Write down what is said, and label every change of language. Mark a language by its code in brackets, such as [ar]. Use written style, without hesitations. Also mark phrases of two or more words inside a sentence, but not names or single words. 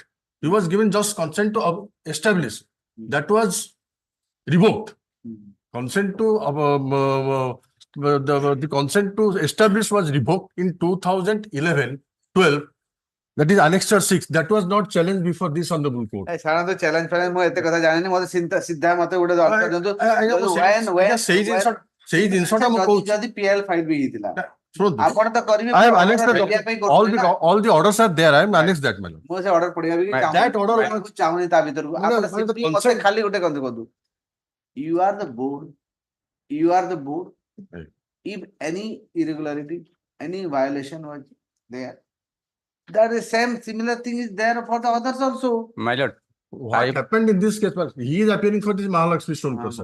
[en] He was given just consent to establish. That was revoked. Consent to the consent to establish was revoked in 2011-12. That is Annexure 6. That was not challenged before this honorable court. [or] ସାଧାରଣତଃ ଚ୍ୟାଲେଞ୍ଜ ଫ୍ୟାଲେଞ୍ଜ ମୁଁ ଏତେ କଥା ଜାଣିନି ମତେ ସିଧା ମତେ ଗୋଟେ ଦରକାର ଦିଅନ୍ତୁ ସେଇ ଜିନିଷଟା ମୁଁ କହୁଛି ଯଦି PL ଫାଇଲ ବି ହେଇଥିଲା ଶୁଣନ୍ତୁ ଆପଣ ତ କରିବେ [en] I have annexed all the orders are there. I am annexed that man. [or] ମୁଁ ସେ ଅର୍ଡର ପଢିବା ବି [en] That order [or] ଚାହୁଁନି ତା ଭିତରକୁ ଆପଣ simply ମତେ ଖାଲି ଗୋଟେ କଥା କୁହନ୍ତୁ [en] you are the board if any irregularity any violation was there that is similar thing is there for the others also. My lord, what happened in this case? He is appearing for this Mahalakshmi stone crusher.